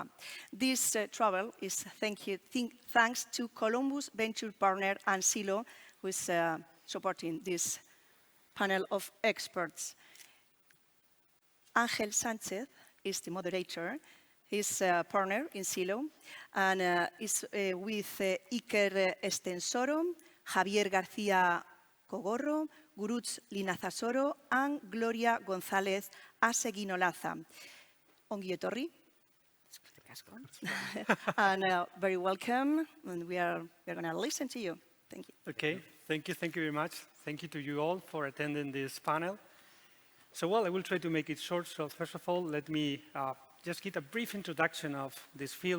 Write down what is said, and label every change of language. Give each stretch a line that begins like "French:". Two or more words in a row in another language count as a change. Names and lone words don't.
English: This travel is thanks to Columbus Venture Partner and Silo, who is supporting this panel of experts. Ángel Sánchez is the moderator. He's a partner in Silo and is with Iker Estensoro, Javier García Cogorro, Gurutz Linazasoro, and Gloria González Aseguinolaza.
Basque: Ongi etorri.
English: And very welcome, and we are going to listen to you. Thank you. Okay, thank you very much. Thank you to you all for attending this panel. So, I will try to make it short. So, first of all, let me just give a brief introduction of this field.